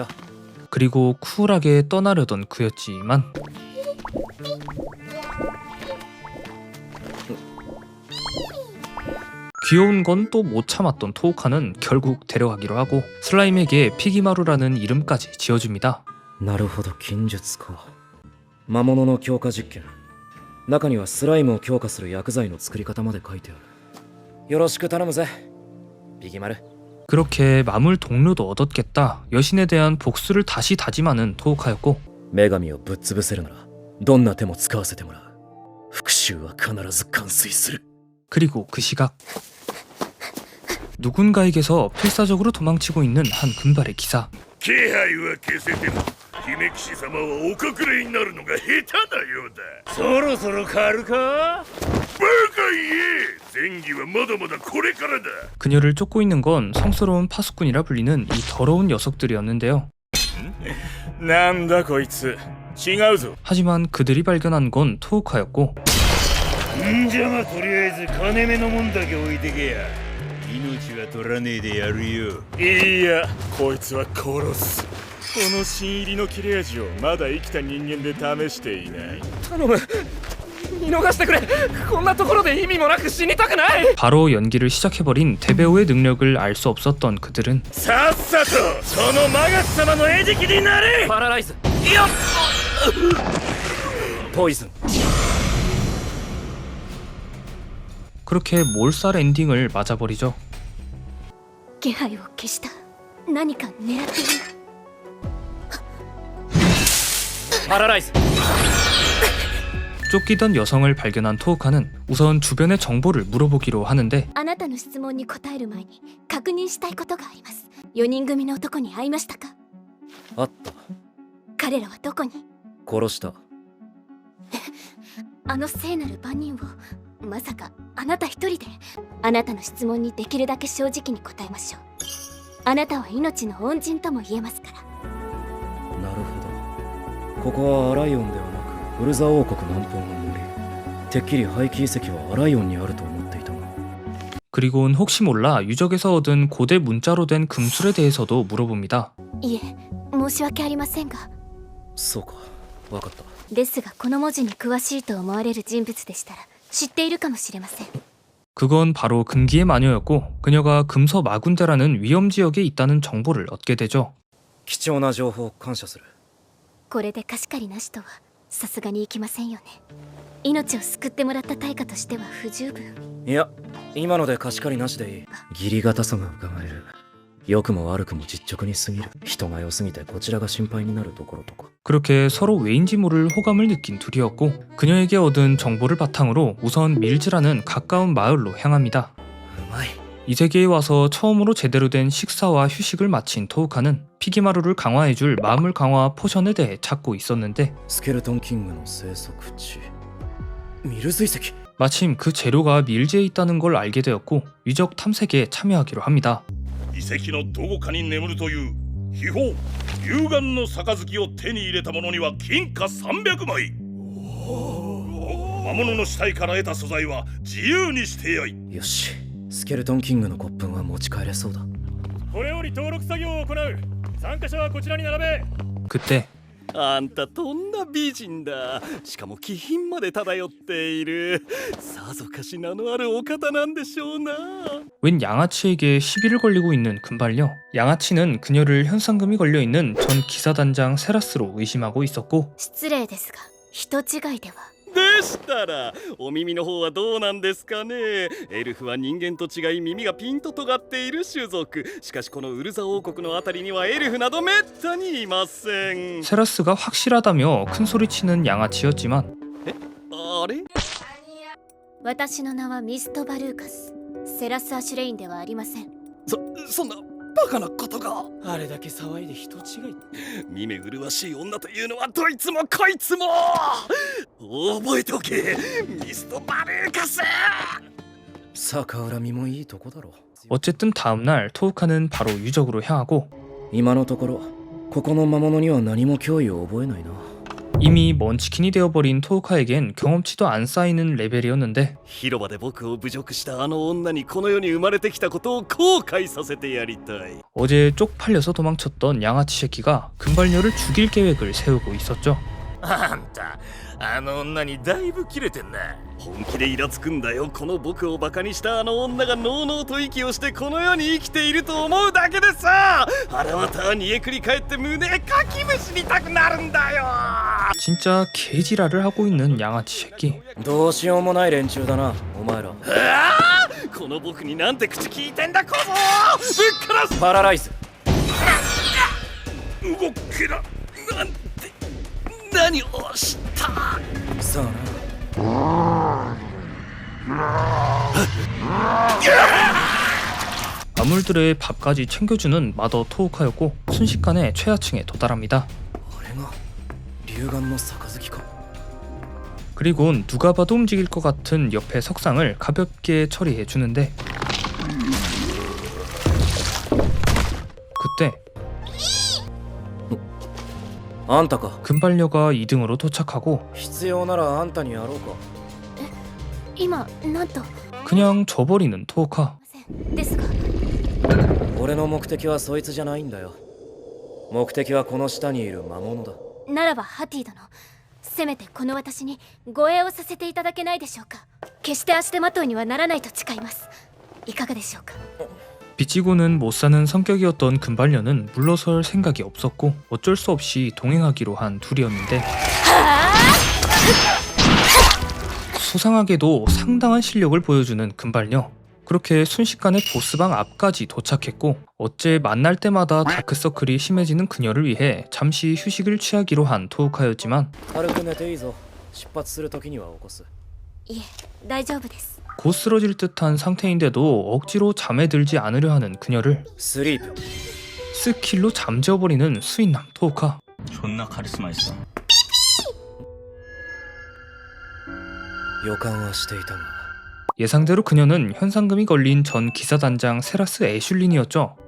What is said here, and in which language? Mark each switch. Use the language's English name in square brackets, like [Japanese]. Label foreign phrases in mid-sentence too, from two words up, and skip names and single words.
[Korean] 그리고 쿨하게 떠나려던 그였지만 귀여운 건 또 못 참았던 토우카는 결국 데려가기로 하고 슬라임에게 피기마루라는 이름까지 지어줍니다. [Japanese] なるほど禁術か魔物の強化実験中にはスライムを強化する薬剤の作り方まで書いてあるよろしく頼むぜビギマル [Korean] 그렇게 마물 동료도 얻었겠다. 여신에 대한 복수를 다시 다짐하는 토우카였고 [Japanese] 女神をぶっ潰せるならどんな手も使わせてもらう復讐は必ず完遂する [Korean] 그리고 그 시각 누군가에게서 필사적으로 도망치고 있는 한 금발의 기사. [Japanese] 気配は消せても姫騎士様はお隠れになるのが下手なようだそろそろ狩るかバカ言え前儀はまだまだこれからだ [Korean] 그녀를 쫓고 있는 건 성스러운 파수꾼이라 불리는 이 더러운 녀석들이었는데요. [Japanese] なんだこいつ違うぞ [Korean] 하지만 그들이 발견한 건 토우카였고 [Japanese] んじゃまとりあえず金目のもんだけ置いてけや命は取らねえでやるよいやこいつは殺すこの新入りの切れ味をまだ生きた人間で試していない頼む見逃してくれこんなところで意味もなく死にたくない [Korean] 바로 연기를 시작해버린 대배우의 능력을 알 수 없었던 그들은 [Japanese] さっさとそのマガス様の餌食になれパラライズよっポイズン [Korean] 그렇게 몰살 엔딩을 맞아버리죠. [Japanese] 気配を消した何か狙っているパラライズ [Korean] 쫓기던 여성을 발견한 토우카는 우선 주변의 정보를 물어보기로 하는데 [Japanese] あなたの質問に答える前に確認したいことがあります4人組の男に会いましたかあった彼らはどこに殺したあの聖なる番人をまさかあなた一人であなたの質問にできるだけ正直に答えましょうあなたは命の恩人とも言えますからなるほどここはアライオンではなくウルザ王国南方の森、てっきり廃棄遺跡はアライオンにあると思っていたが。 [Korean] 그리고는 혹시 몰라 유적에서 얻은 고대 문자로 된 금술에 대해서도 물어봅니다. [Japanese] いえ申し訳ありませんが、そうか、わかった。ですがこの文字に詳しいと思われる人物でしたら知っているかもしれません。 [Korean] 그건 바로 금기의 마녀였고 그녀가 금서 마군데라는 위험 지역에 있다는 정보를 얻게 되죠. [Japanese] 貴重な情報感謝する。これで貸し借りなしとはさすがにいきませんよね。命を救ってもらった対価としては不十分。いや、今ので貸し借りなしでいい。義理堅さが伺える。良くも悪くも実直に過ぎる。人が良すぎてこちらが心配になるところとか。 [Korean] 그렇게 서로 왜인지 모를 호감을 느낀 둘이었고 그녀에게 얻은 정보를 바탕으로 우선 밀즈라는 가까운 마을로 향합니다. [Japanese] うまい。 [Korean] 이 세계에 와서 처음으로 제대로 된 식사와 휴식을 마친 토우카는 피기마루를 강화해줄 마물 강화 포션에 대해 찾고 있었는데 [Japanese] スケルトンキングの生息地、ミル水石。 [Korean] 마침 그 재료가 밀즈에 있다는 걸 알게 되었고 유적 탐색에 참여하기로 합니다. [Japanese] 遺跡のどこかに眠るという秘宝龍眼の杯を手に入れた者には金貨300枚。魔物の死体から得た素材は自由にしてよい。よし、スケルトンキングの骨粉は持ち帰れそうだ。これより登録作業を行う。参加者はこちらに並べ。 [Korean] 그때 [Japanese] あんたとんだ美人だ。しかも気品まで漂っている。さぞかし名のあるお方なんでしょうな。 [Korean] 웬 양아치에게 시비를 걸리고 있는 금발녀. 양아치는 그녀를 현상금이 걸려있는 전 기사단장 세라스로 의심하고 있었고 [Japanese] 失礼ですが人違いでは。でしたらお耳の方はどうなんですかね。エルフは人間と違い耳がピンと尖っている種族。しかしこのウルザ王国のあたりにはエルフなどめったにいません。 [Korean] 세라스가 확실하다며 큰소리치는 양아치였지만 [Japanese] あれ、私の名はミストバルーカス。セラス・アシュレインではありません。そんなバカなことが。あれだけ騒いで人違い。見目麗しい女というのはどいつもこいつも。覚えておけ、ミストバルーカス。逆恨みもいいとこだろ。 [Korean] 어쨌든 다음날 토우카는 바로 유적으로 향하고 [Japanese] 今のところここの魔物には何も脅威を覚えないな。 [Korean] 이미 먼치킨이 되어버린 토우카에겐 경험치도 안 쌓이는 레벨이었는데 [Japanese] 広場で僕を侮辱したあの女にこの世に生まれてきたことを後悔させてやりたい。 [Korean] 어제 쪽팔려서 도망쳤던 양아치 새끼가 금발녀를 죽일 계획을 세우고 있었죠. [Japanese] あんたあの女にだいぶキレてんな。本気でイラつくんだよ。この僕をバカにしたあの女がのうのうと息をしてこの世に生きていると思うだけでさ、腹渡煮えくり返って胸かきむしりたくなるんだよ。 [Korean] 진짜 개지랄을 하고 있는 양아치 새끼. [Japanese] どうしようもない連中だな、お前ら。この僕になんて口聞いてんだ、小僧。ぶっからす。パラライズ。動けな。なんて何をした。さあな。 [Korean] 아물들의 밥까지 챙겨주는 마더 토우카였고 순식간에 최하층에 도달합니다. [Japanese] あれが龍眼の杯か。 [Korean] 그리곤 누가 봐도 움직일 것 같은 옆에 석상을 가볍게 처리해 주는데 그때 [Japanese] あんたか。 [Korean] 금발녀가 2등으로 도착하고 [Japanese] 必要ならあんたにやろうか。今なんと。 [Korean] 그냥 져버리는 토우카. [Japanese] ですが俺の目的はそいつじゃないんだよ。目的はこの下にいる魔物だ。ならばハティ殿、せめてこの私に護衛をさせていただけないでしょうか。決して足手まといにはならないと誓います。いかがでしょうか。 [Korean] 비치고는 못 사는 성격이었던 금발녀는 물러설 생각이 없었고 어쩔 수 없이 동행하기로 한 둘이었는데 수상하게도 상당한 실력을 보여주는 금발녀. 그렇게 순식간에 보스방 앞까지 도착했고 어째 만날 때마다 다크서클이 심해지는 그녀를 위해 잠시 휴식을 취하기로 한 토우카였지만 [Japanese] 軽く寝ていいぞ。出発する時には起こす。いえ大丈夫です。 [Korean] 곧 쓰러질 듯한 상태인데도 억지로 잠에 들지 않으려 하는 그녀를 [Japanese] スリープ。 [Korean] 스킬로 잠재워버리는 수인남 토우카. 존나 카리스마 있어. [Japanese] 予感はしていたが。 [Korean] 예상대로 그녀는 현상금이 걸린 전 기사단장 세라스 애슐린이었죠.